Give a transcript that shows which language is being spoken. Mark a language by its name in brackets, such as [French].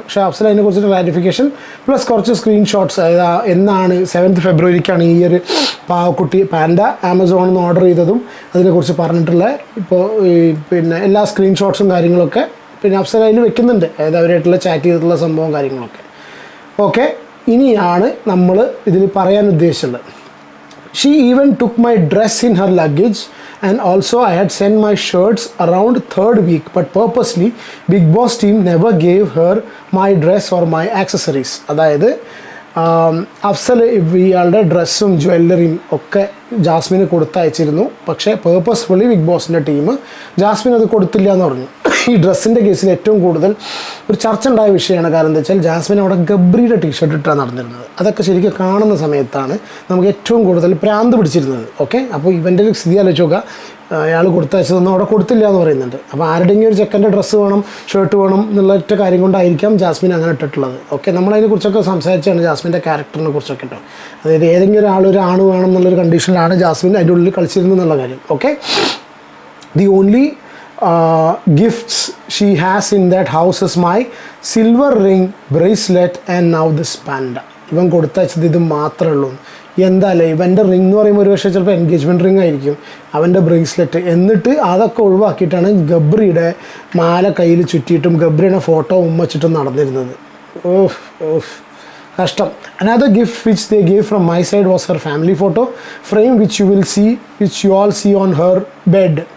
[Malayalam] പക്ഷേ അഫ്സൽ അതിനെക്കുറിച്ച് clarification plus കുറച്ച് സ്ക്രീൻഷോട്ട്സ്, അതായത് എന്നാണ് 7th ഫെബ്രുവരിക്കാണ് ഈ ഒരു പാവക്കുട്ടി പാൻഡ ആമസോണിൽ നിന്ന് ഓർഡർ ചെയ്തതും അതിനെക്കുറിച്ച് പറഞ്ഞിട്ടുള്ള ഇപ്പോൾ പിന്നെ എല്ലാ സ്ക്രീൻഷോട്ട്സും കാര്യങ്ങളൊക്കെ പിന്നെ അഫ്സൽ അതിൽ വെക്കുന്നുണ്ട്, അതായത് അവരായിട്ടുള്ള ചാറ്റ് ചെയ്തിട്ടുള്ള സംഭവം കാര്യങ്ങളൊക്കെ. ഓക്കെ, ഇനിയാണ് നമ്മൾ ഇതിൽ പറയാൻ ഉദ്ദേശിച്ചുള്ളത്. [English] She even took my dress in her luggage, and also I had sent my shirts around 3rd week, but purposely Big Boss team never gave her my dress or my accessories. [Malayalam] അതായത് അഫ്സൽ ഇയാളുടെ ഡ്രസ്സും ജ്വല്ലറിയും ഒക്കെ ജാസ്മിന് കൊടുത്തയച്ചിരുന്നു. പക്ഷേ purposefully big ബോസിൻ്റെ team Jasmine അത് കൊടുത്തില്ല എന്ന് പറഞ്ഞു. ഈ ഡ്രസ്സിൻ്റെ കേസിൽ ഏറ്റവും കൂടുതൽ ഒരു ചർച്ച ഉണ്ടായ വിഷയമാണ്. കാരണം എന്താ വെച്ചാൽ ജാസ്മിൻ അവിടെ ഗബ്രിയുടെ ടീഷർട്ട് ഇട്ടാണ് നടന്നിരുന്നത്. അതൊക്കെ ശരിക്കും കാണുന്ന സമയത്താണ് നമുക്ക് ഏറ്റവും കൂടുതൽ പ്രാന്ത് പിടിച്ചിരുന്നത്. ഓക്കെ, അപ്പോൾ ഇവൻ്റെ ഒരു സ്ഥിതി ആലോചിച്ച് നോക്കുക, അയാൾ കൊടുത്തയച്ചതൊന്നും അവിടെ കൊടുത്തില്ല എന്ന് പറയുന്നുണ്ട്. അപ്പോൾ ആരുടെയെങ്കിലും ഒരു ചെക്കൻ്റെ ഡ്രസ്സ് വേണം, ഷർട്ട് വേണം എന്നുള്ള ഒറ്റ കാര്യം കൊണ്ടായിരിക്കാം ജാസ്മിൻ അങ്ങനെ ഇട്ടിട്ടുള്ളത്. ഓക്കെ, നമ്മളതിനെക്കുറിച്ചൊക്കെ സംസാരിച്ചാണ് ജാസ്മിൻ്റെ ക്യാരക്ടറിനെ കുറിച്ചൊക്കെ കേട്ടോ. അതായത് ഏതെങ്കിലും ഒരു ആണ് വേണം എന്നുള്ളൊരു കണ്ടീഷനിലാണ് ജാസ്മിൻ അതിൻ്റെ ഉള്ളിൽ കളിച്ചിരുന്നത് എന്നുള്ള കാര്യം. [English] Okay, the only gifts she has in that house is my silver ring, bracelet and now this panda. [Malayalam] ഇവൻ കൊടുത്തയച്ചത് ഇത് മാത്രമേ ഉള്ളൂ. എന്താല്ലേ ഇവൻ്റെ റിംഗ് എന്ന് പറയുമ്പോൾ ഒരു പക്ഷേ ചിലപ്പോൾ എൻഗേജ്മെൻറ്റ് റിംഗ് ആയിരിക്കും, അവൻ്റെ ബ്രേസ്ലെറ്റ്. എന്നിട്ട് അതൊക്കെ ഒഴിവാക്കിയിട്ടാണ് ഗബ്രിയുടെ മാല കയ്യിൽ ചുറ്റിയിട്ടും ഗബ്രിയുടെ ഫോട്ടോ ഉമ്മച്ചിട്ടും നടന്നിരുന്നത്. ഓഹ് ഓഹ് കഷ്ടം. [English] Another gift which they gave from my side was her family photo frame which you all see on her bed.